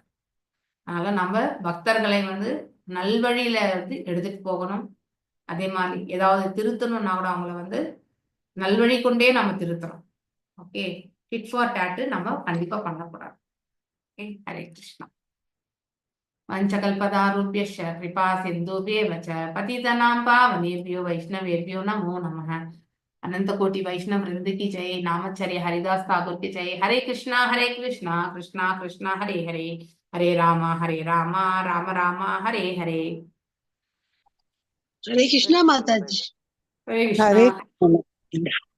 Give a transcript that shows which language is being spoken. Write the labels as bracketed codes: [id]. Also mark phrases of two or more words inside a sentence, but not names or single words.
[ta] அதனால நம்ம பக்தர்களை வந்து நல்வழியில வந்து எடுத்துட்டு போகணும். அதே மாதிரி ஏதாவது திருத்தணும்னா கூட அவங்கள வந்து நல்வழி கொண்டே நம்ம திருத்தணும். ஓகே, [en] hit for tat [ta] நம்ம கண்டிப்பா பண்ணக்கூடாது. ஓகே, [sa] हरे कृष्ण. पंचकल्पदारुभ्यश्च कृपा सिन्धुभ्येव च पतितानां पावनेभ्यो वैष्णवेभ्यो नमो नमः। [hi] अनंत कोटि वैष्णव वृंद की जय। नामचर्य हरिदास ठाकुर की जय। [sa] हरे कृष्णा कृष्णा कृष्णा हरे हरे, हरे राम राम राम हरे हरे। [hi] हरे कृष्णा माता जी। हरे कृष्णा।